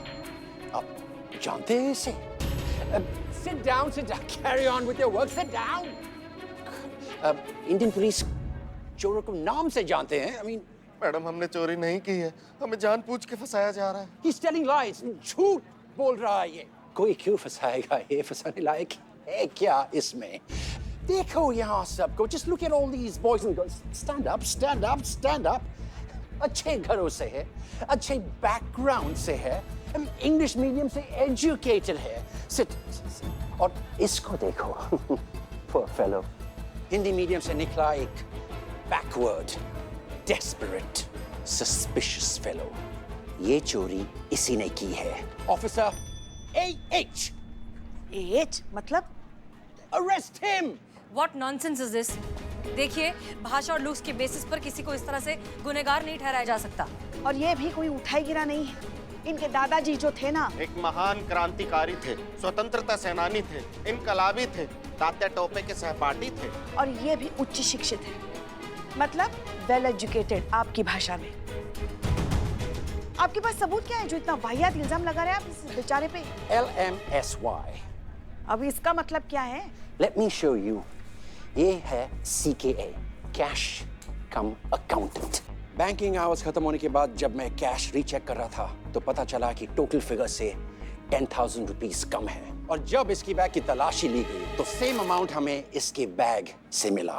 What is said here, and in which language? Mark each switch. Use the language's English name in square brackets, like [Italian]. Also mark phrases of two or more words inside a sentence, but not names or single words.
[Hindi] आप जानते हैं इसे? [English] Sit down, carry on with your work, sit down. [Hindi] इंडियन पुलिस चोरों को नाम से जानते हैं। [English] I mean, [Hindi] मैडम हमने चोरी नहीं की है, हमें जानबूझ के फंसाया जा रहा है। [English] he's telling lies, [Hindi] झूठ बोल रहा है ये। कोई क्यों फंसाएगा? ये फंसाने लायक है क्या इसमें? देखो यहाँ सबको, [English] just look at all these boys and girls. Stand up, stand up, stand up. [Hindi] अच्छे घरों से है, अच्छे बैकग्राउंड से है, [English] English medium [Hindi] से एजुकेटेड है। Sit. और इसको देखो, [English] poor fellow. Hindi medium [Hindi] से निकला एक [English] backward, desperate, suspicious fellow. [Hindi] ये चोरी इसी ने की है। ऑफिसर AH। AH मतलब? [English] Arrest him! What nonsense is this? [Hindi] देखिए, भाषा और लुक्स के बेसिस पर किसी को इस तरह से गुनहगार नहीं ठहराया जा सकता। और ये भी कोई उठाई गिरा नहीं है। इनके दादाजी जो थे ना, एक महान क्रांतिकारी थे, स्वतंत्रता सेनानी थे, इनकलाबी थे, तात्या टोपे के सहपाठी थे। और ये भी उच्च शिक्षित है, मतलब [English] well educated [Hindi] आपकी भाषा में। आपके पास सबूत क्या है जो इतना वाहियात इल्जाम लगा रहे हैं आप इस बेचारे पे? LMSY। अब इसका मतलब क्या है? [English] Let me show you। [Hindi] ये है [English] CKA, cash cum accountant. banking hours [Hindi] खत्म होने के बाद जब मैं [English] cash recheck [Hindi] कर रहा था तो पता चला कि [English] total figure [Hindi] से 10,000 रुपीस कम है। और जब इसकी बैग की तलाशी ली गई तो [English] same amount [Hindi] हमें इसके बैग से मिला।